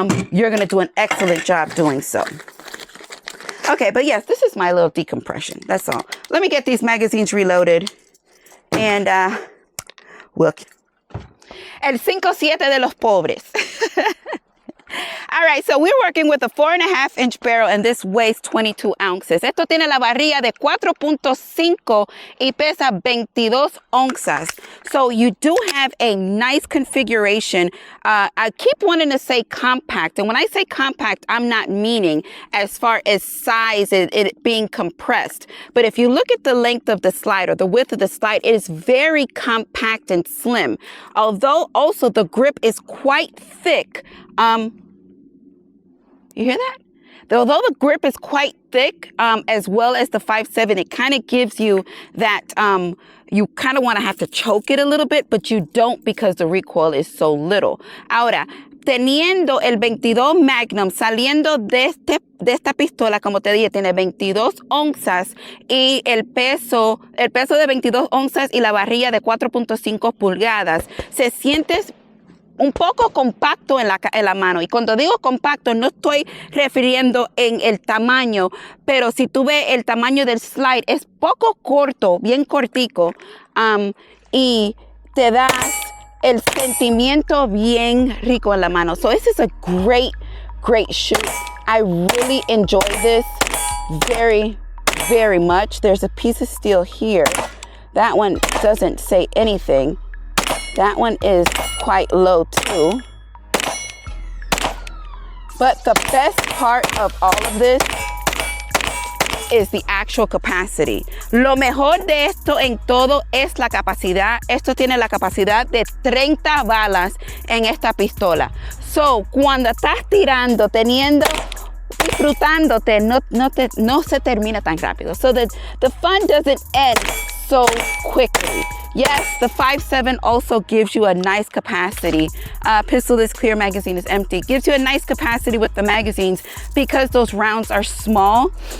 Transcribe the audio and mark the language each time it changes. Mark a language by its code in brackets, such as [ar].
[en] You're going to do an excellent job doing so. Okay, but yes, this is my little decompression. That's all. Let me get these magazines reloaded. And we'll... El 5.7 de los pobres. All right, so we're working with a 4.5-inch barrel and this weighs 22 ounces. [es] Esto tiene la barrilla de 4.5 y pesa 22 onzas. [en] So you do have a nice configuration. I keep wanting to say compact. And when I say compact, I'm not meaning as far as size, it being compressed. But if you look at the length of the slide or the width of the slide, it is very compact and slim. Although also the grip is quite thick. You hear that? Although the grip is quite thick, as well as the 5.7, it kind of gives you that, you kind of want to have to choke it a little bit, but you don't because the recoil is so little. [es] Ahora, teniendo el 22 Magnum saliendo de esta pistola, como te dije, tiene 22 onzas y el peso de 22 onzas y la varilla de 4.5 pulgadas, se siente un poco compacto en la mano. Y cuando digo compacto, no estoy refiriendo en el tamaño, pero si tú ves el tamaño del slide, es poco corto, bien cortico, y te das el sentimiento bien rico en la mano. [en] So this is a great shoot. I really enjoy this very, very much. There's a piece of steel here. That one doesn't say anything. That one is quite low too. But the best part of all of this is the actual capacity. [es] Lo mejor de esto en todo es la capacidad. Esto tiene la capacidad de 30 balas en esta pistola. So, cuando estás tirando, disfrutándote, no se termina tan rápido. [en] So the fun doesn't end so quickly. Yes, the 5.7 also gives you a nice capacity. Pistol is clear, magazine is empty. Gives you a nice capacity with the magazines because those rounds are small.